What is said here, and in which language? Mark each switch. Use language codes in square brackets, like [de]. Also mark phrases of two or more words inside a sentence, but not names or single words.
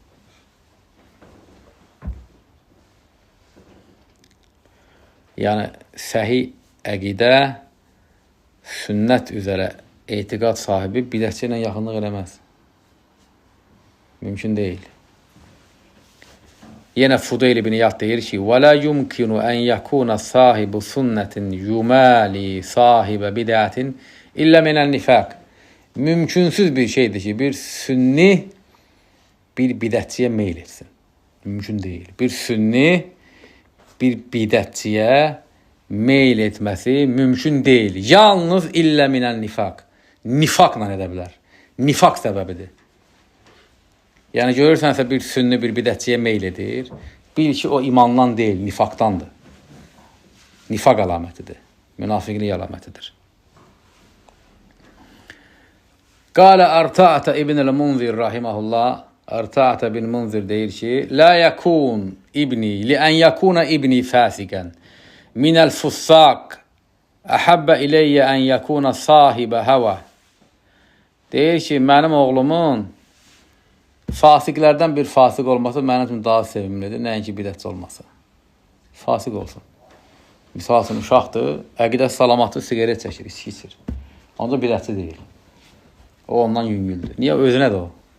[az] Yəni, səhi əqidə, sünnət üzərə etiqad sahibi bidətçi ilə yaxınlıq eləməz. Mümkün deyil. Yenə Fudayl ibn İyad deyir ki: [ar] "ولا يمكن أن يكون صاحب سنة يمالي صاحب بدعة إلا من النفاق." [az] Mümkünsüz bir şeydir ki, bir sünni bir bidətçiyə meyl etsin. Mümkün deyil. Bir sünni bir bidətçiyə meyl etməsi mümkün deyil. [ar] Yalnız إلا من النفاق. [az] Nifaqla edə bilər. Nifaq səbəbidir. Yəni görürsənsə bir sünni bir bidətçiyə meyl edir. Bil ki, o imandan deyil, nifaqdandır. Nifaq əlamətidir. Münafiqlik əlamətidir. [ar] قال أرطاة بن المنذر رحمه الله. [az] Arta'ata bin Munzir deyir ki: [ar] "لا يكون ابني لي أن يكون ابني فاسقا من الفساق أحب إلي أن يكون صاحب هوى." [az] Deyir ki, mənim oğlumun fasiqlərdən bir fasiq olması mənim üçün daha sevimlidir, nəinki bidətçi olması. Fasiq olsun. Misal üçün, uşaqdır, əqidə salamatı sigaret çəkir, içki içir. Ancaq bidətçi deyil. O ondan yüngüldür. Niyə? Özünədir o.